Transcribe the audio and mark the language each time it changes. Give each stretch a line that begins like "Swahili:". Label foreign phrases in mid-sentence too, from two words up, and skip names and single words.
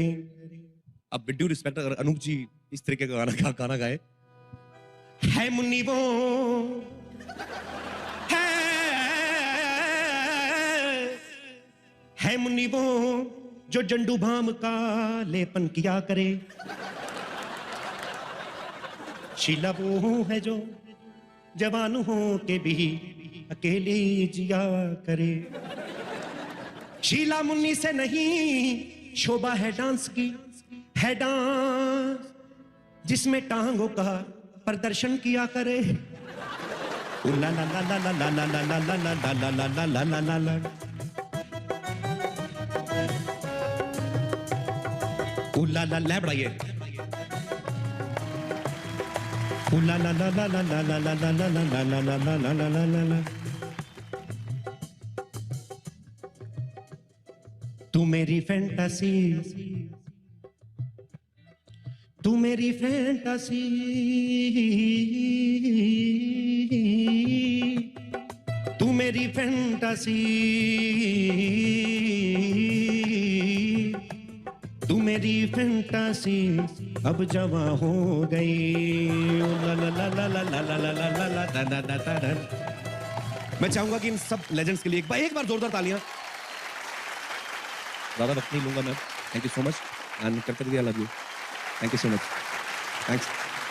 Hindi: अब
English: with due respect,
Hindi: अगर अनूप जी इस तरीके का गाना गाए, है मुन्नी वो है मुन्नी वो जो जंडू भाम का लेपन किया करे, शीला वो है जो जवान हो के भी अकेले जिया करे। शीला मुन्नी से नहीं, शोभा है डांस की, है डांस जिसमें टांगों का प्रदर्शन किया करे। ला ला ला ला ला ला ला ला ला ला ला ला ला ला ला ला। ला ला ला बढ़ाइए। ला ला ला ला ला ला ला ला ला ला ला ला ला ला ला ला ला ला। तू मेरी फैंटासी, तू मेरी फैंटासी, तू मेरी फैंटासी, तू मेरी फैंटासी अब जवा हो गई। ला ला ला ला ला ला ला ला ला ला ला दा दा दा दा। मैं चाहूंगा कि इन सब लेजेंड्स के लिए एक बार जोरदार तालियां। ज्यादा वक्त नहीं लूंगा मैं।
English: thank you so much and
Hindi: करते रहिए।
English: I love you. Thank you so much. Thanks.